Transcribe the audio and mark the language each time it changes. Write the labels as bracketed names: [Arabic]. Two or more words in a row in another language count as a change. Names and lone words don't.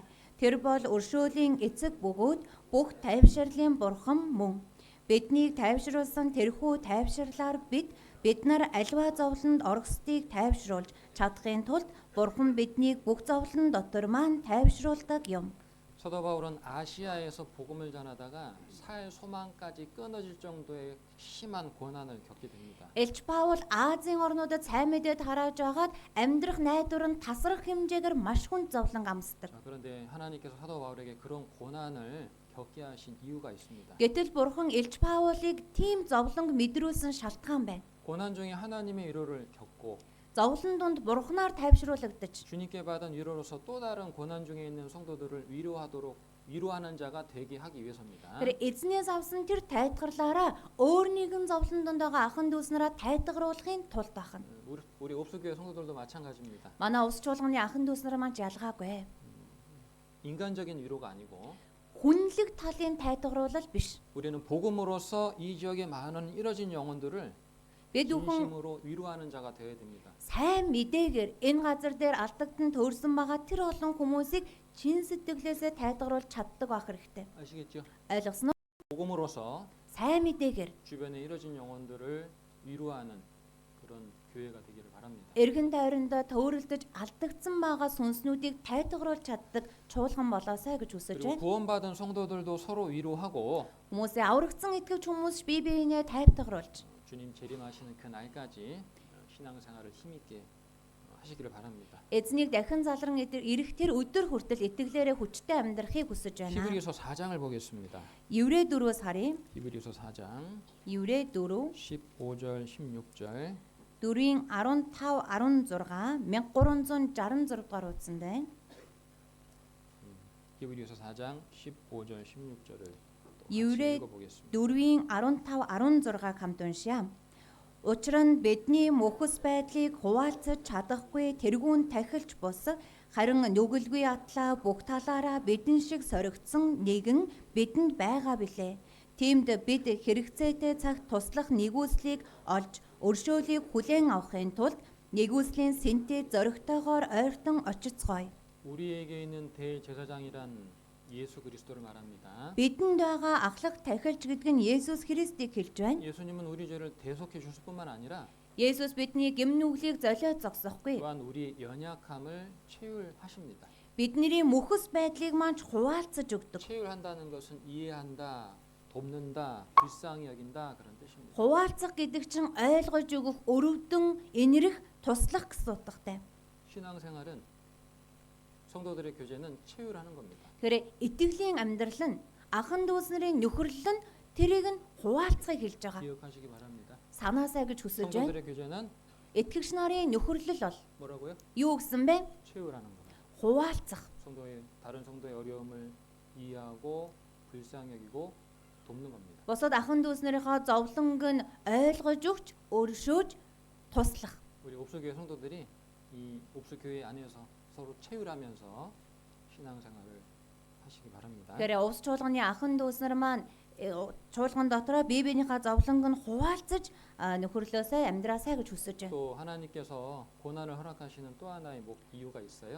[Mongolian] Тэр бол өршөөлийн эцэг бөгөөд бүх тайвширлын Бурхан мөн. Биднийг тайвшруулсан тэрхүү тайвширлаар бид нар аливаа зовлонд оргсдыг тайвшруулж чадахын тулд Бурхан биднийг бүх зовлон дотор маань тайвшруулдаг юм. [Korean] 사도 바울은 아시아에서 복음을 전하다가 살 소망까지 끊어질 정도의 심한 고난을 겪게 됩니다. [Mongolian] Элч Паул Азийн орнуудад сайн мэдээд харааж байгаад амьдрах найдвар нь тасрах хэмжээгээр маш хүнд зовлон амсдаг. [Korean] 자, 그런데 하나님께서 사도 바울에게 그런 고난을 겪게 하신 이유가 있습니다. [Mongolian] Гэтэл Бурхан Элч Паулыг тийм зовлонг мэдрүүлсэн шалтгаан байна. [Korean] 고난 중에 하나님의 위로를 겪고 [Mongolian] Зовлон донд Бурханаар тайвшруулагдаж [Korean] 주님께 받은 위로로서 또 다른 고난 중에 있는 성도들을 위로하도록 위로하는 자가 되게 하기 위해서입니다. [Mongolian] Тэр эзнээс авсан тэр тайтгарлаараа өөрнийг нь зовлон донд байгаа ахын дүүснараа тайтгаруулахын тулд ахна. [Korean] 우리 옵수교회 성도들도 마찬가지입니다. [Mongolian] Манай ус чуулганы ахын дүүснар маань ч ялгаагүй. [Korean] 인간적인 위로가 아니고 [Mongolian] Хүнлэг талын тайтгаруулал биш. [Korean] 우리는 복음으로서 이 지역의 많은 이뤄진 영혼들을 [Mongolian] Бид бүхэн [Korean] 진심으로 위로하는 자가 되어야 됩니다. [Mongolian] сайн мэдээгээр энэ газар дээр алдагдан төрсэн байгаа тэр олон хүмүүсийг чин сэтгэлээсээ тайтгаруулж чаддаг байх хэрэгтэй. [Korean] 아시겠죠? [Mongolian] Ойлгосноо? [Korean] 복음으로서 [Mongolian] Сайн мэдээгээр [Korean] 주변에 이뤄진 영혼들을 위로하는 그런 교회가 되기를 바랍니다. [Mongolian] эргэн тойрондоо төөрөлдөж алдагдсан байгаа сүнснүүдийг тайтгаруулж чаддаг чуулган болоосай гэж хүсэж [Korean] 그리고 [Mongolian] байна. [Korean] 구원받은 성도들도 서로 위로하고 [Mongolian] Хүмүүсээ аврагдсан итгэж хүмүүс бие биенээ тайтгаруулж [Korean] 주님 재림하시는 그 날까지 신앙생활을 힘있게 하시기를 바랍니다. [Mongolian] эзнийг дахин залран ирэх тэр өдөр хүртэл итгэлээрээ хүчтэй амьдрахыг хүсэж байна. [Korean] 히브리서 4장을 보겠습니다. [Mongolian] Еврей 4-өөс харъя. [Korean] 히브리서 4장 [Mongolian] Еврей 4 [Korean] 15절 16절 [Mongolian] 4-ийн 15 16 1366 дугаар утсан байна. [Korean] 히브리서 4장 15절 16절을 [Mongolian] Еврей [Korean] 읽어보겠습니다. [Mongolian] 4-ийн 15 16-г хамт уншъя. Учир нь бидний мөхөс байдлыг хуваалцаж чадахгүй тэргүүн тахилч бус харин нүгэлгүй атлаа бүх талаараа бидэн шиг соригдсон нэгэн бидэнд байгаа билээ. Тиймд бид хэрэгцээтэй цагт туслах нэгүслийг олж өршөөлийг хүлээн авахын тулд нэгүслийн сэнтэй зоригтойгоор ойртон очицгоё. [Korean] 우리에게 있는 대제사장이란 예수 그리스도를 말합니다. [Mongolian] Бидэнд байгаа ахлах тахилч гэдэг нь Есүс Христийг хэлж байна. [Korean] 예수님은 우리 죄를 대속해 주실 뿐만 아니라 [Mongolian] Есүс бидний гэмнүглийг золиод зогсохгүй. [Korean] 또한 우리 연약함을 채울하십니다. [Mongolian] Бидний мөхөс байдлыг маань хуваалцаж өгдөг. [Korean] 채울한다는 것은 이해한다, 돕는다, 불쌍히 여긴다 그런 뜻입니다. [Mongolian] Хуваалцах гэдэг чинь ойлгож өгөх, өрөвдөн инэрх, туслах гэсэн утгатай. [Korean] 신앙생활은 성도들의 교제는 채울하는 겁니다. [Mongolian] Тэгэхээр итгэлийн амьдрал нь ахан дүүс нарын нөхөрлөл нь тэрийг нь хуваалцахыг хэлж байгаа. [Korean] 기억하시기 바랍니다. [Mongolian] Санаасай гэж хүсэж байна. [Korean] 성도들의 교제는 [Mongolian] Итгэгч нарын нөхөрлөл бол [Korean] 뭐라고요? [Mongolian] юу гэсэн бэ? [Korean] 채울하는 겁니다. [Mongolian] Хуваалцах. [Korean] 다른 성도의 어려움을 이해하고 불쌍히 여기고 돕는 겁니다. [Mongolian] Босод ахан дүүс нарынхаа зовлонг нь ойлгож өгч, өршөөж, туслах. [Korean] 우리 옵수교회 성도들이 이 옵수교회 안에서 서로 채울하면서 신앙생활을 하시기 바랍니다. [Mongolian] Тэгэхээр увс чуулганы ахан дүүс нар маань чуулган дотроо бие биенийхээ зовлонг нь хуваалцаж нөхөрлөөсөө амьдраасай гэж хүсэж байна. [Korean] 또 하나님께서 고난을 허락하시는 또 하나의 이유가 있어요.